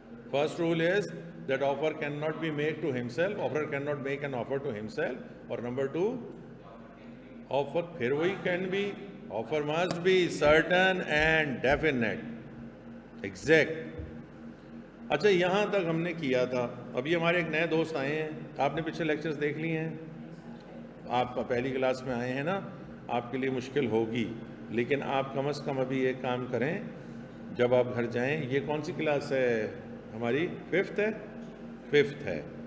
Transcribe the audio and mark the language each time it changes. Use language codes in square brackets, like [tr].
[en] First rule is that offer cannot be made to himself. Offerer cannot make an offer to himself. [ur] اور number 2 offer پھر وہی [en] can be. Offer must be certain and definite. Exact. [ur] اچھا یہاں تک ہم نے کیا تھا. ابھی ہمارے ایک نئے دوست آئے ہیں. آپ نے پچھلے لیکچرز دیکھ لیے ہیں. آپ پہلی کلاس میں آئے ہیں نا، آپ کے لیے مشکل ہوگی، لیکن آپ کم از کم ابھی ایک کام کریں. جب آپ گھر جائیں، یہ کون سی کلاس ہے ہماری؟ 5th ہے.